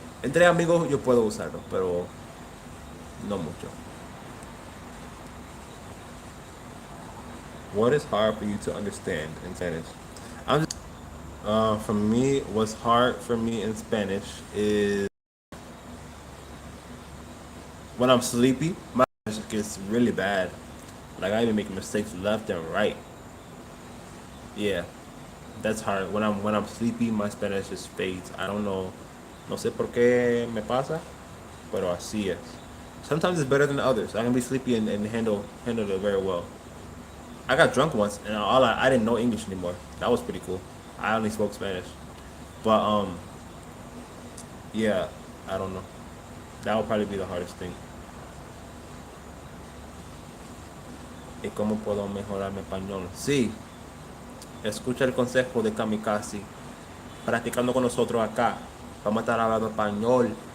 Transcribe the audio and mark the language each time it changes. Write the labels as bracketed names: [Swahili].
[Spanish] Entre amigos yo puedo usarlo, pero no mucho. [English] What is hard for you to understand in Spanish? I'm just, for me, what's hard for me in Spanish is when I'm sleepy, my Spanish gets really bad. Like I even make mistakes left and right. Yeah, that's hard. When I'm sleepy, my Spanish just fades. I don't know. [Spanish] No sé por qué me pasa, pero así es. [English] Sometimes it's better than others. I can be sleepy and handle it very well. I got drunk once and I didn't know English anymore. That was pretty cool. I only spoke Spanish. But yeah, I don't know. That would probably be the hardest thing. [Spanish] ¿Y cómo puedo mejorar mi español? Sí, escucha el consejo de Kamikaze. Practicando con nosotros acá. Vamos a estar hablando español.